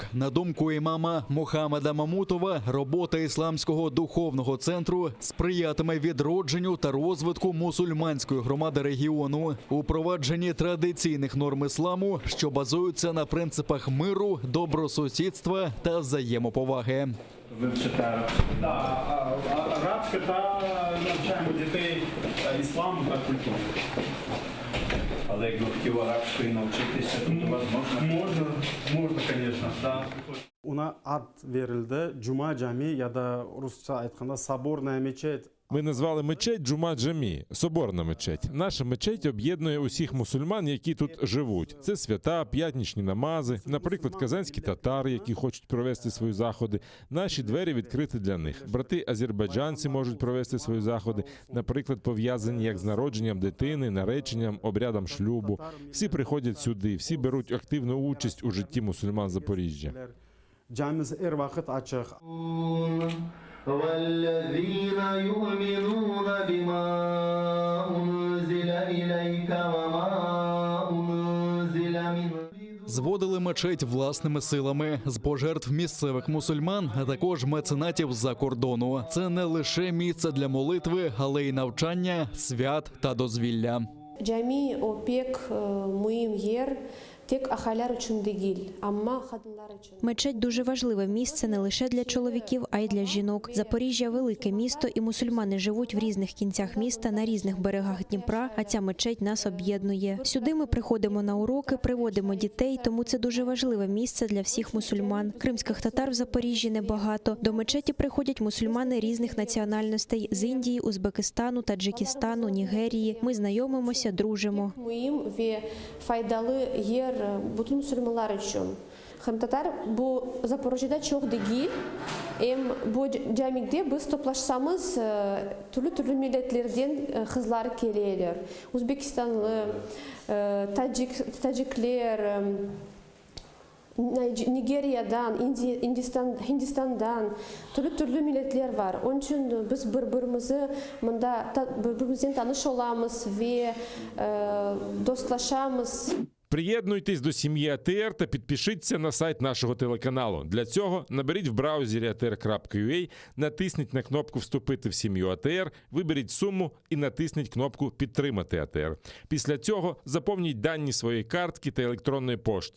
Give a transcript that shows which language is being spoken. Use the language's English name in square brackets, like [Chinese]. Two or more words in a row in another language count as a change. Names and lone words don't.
[Ukrainian] На думку імама Мохаммеда Мамутова, робота Ісламського духовного центру сприятиме відродженню та розвитку мусульманської громади регіону, упровадженні традиційних норм ісламу, що базуються на принципах миру, добросусідства та взаємоповаги. Вивчити арабську. Арабська та навчаємо дітей ісламу та культуру. Але якби хотів арабської навчитися, то у вас можна? Можна, звісно. Так. [Crimean Tatar] Ona ad verildi. Cuma Camii ya da Rusça aytganda [Russian] Соборная мечеть. [Ukrainian] Ми назвали мечеть Джума Джамі – соборна мечеть. Наша мечеть об'єднує усіх мусульман, які тут живуть. Це свята, п'ятничні намази, наприклад, казанські татари, які хочуть провести свої заходи. Наші двері відкриті для них. Брати-азербайджанці можуть провести свої заходи, наприклад, пов'язані як з народженням дитини, нареченням, обрядом шлюбу. Всі приходять сюди, всі беруть активну участь у житті мусульман Запоріжжя. [Crimean Tatar] Camimiz her vakit açık. [Arabic] والذين يؤمنون بما أنزل إليك وما أنزل من [Ukrainian] Зводили мечеть власними силами з пожертв місцевих мусульман, а також меценатів з-за кордону. Це не лише місце для молитви, але й навчання, свят та дозвілля. [Crimean Tatar] Cami o pek mühim yer. Tek ahalar için değil, ama kadınlar için. [Ukrainian] Мечеть дуже важливе місце не лише для чоловіків, а й для жінок. Запоріжжя – велике місто, і мусульмани живуть в різних кінцях міста, на різних берегах Дніпра, а ця мечеть нас об'єднує. Сюди ми приходимо на уроки, приводимо дітей, тому це дуже важливе місце для всіх мусульман. Кримських татар в Запоріжжі небагато. До мечеті приходять мусульмани різних національностей – з Індії, Узбекистану, Таджикистану, Нігерії. Ми знайомимося, дружимо. [Crimean Tatar] Mühim ve faydalı yer bütün Müslümanlar için. Hem Tatar bu Zaporoje'de çok değil. Hem bu camide biz toplaşsamız türlü milletlerden kızlar geliyorlar. Uzbekistanlı, Tacikler, Nigerya'dan, Hindistan'dan türlü milletler var. Onun için biz birbirimizden tanış olmamız ve dostlaşamız. [Ukrainian] Приєднуйтесь до сім'ї АТР та підпишіться на сайт нашого телеканалу. Для цього наберіть в браузері atr.ua, натисніть на кнопку «Вступити в сім'ю АТР», виберіть суму і натисніть кнопку «Підтримати АТР». Після цього заповніть дані своєї картки та електронної пошти.